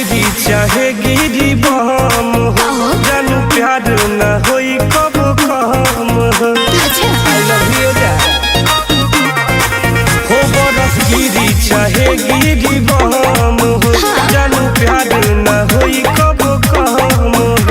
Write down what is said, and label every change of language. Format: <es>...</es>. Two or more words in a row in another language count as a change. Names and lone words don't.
<bho>चाहे गिरी बम हो जानू प्यार न होई कब कम हो।</bho> <en>I love you</en> <bho>हो बरस गिरी चाहे गिरी बम हो जानू प्यार न होई कब कम हो।</bho>